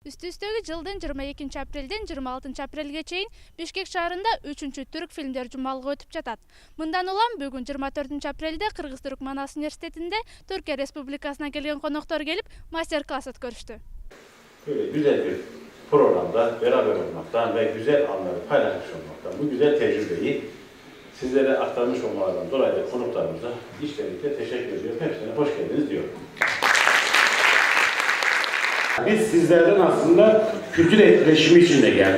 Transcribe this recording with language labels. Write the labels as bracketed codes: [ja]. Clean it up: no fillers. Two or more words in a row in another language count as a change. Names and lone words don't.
[ky] Üstü-üstüge жылдын 22 апрелден 26 апрелге чейин Бишкек шаарында 3-чү түрк фильмдер жумалыгы өтүп жатат. Мындан улам бүгүн 24 апрелде Кыргыз-Түрк Манас университетинде Түркия Республикасынан келген коноктор келип мастер-класс өткөрүштү. [tr] Böyle güzel bir programda beraber olmaktan ve güzel anları paylaşmış olmaktan, bu güzel tecrübeyi sizlere aktarmış olmalarından dolayı da konuklarımıza içtenlikle teşekkür ediyorum. Hepsine hoş geldiniz diyorum. Biz sizlerden aslında kültür etkileşimi için de geldik.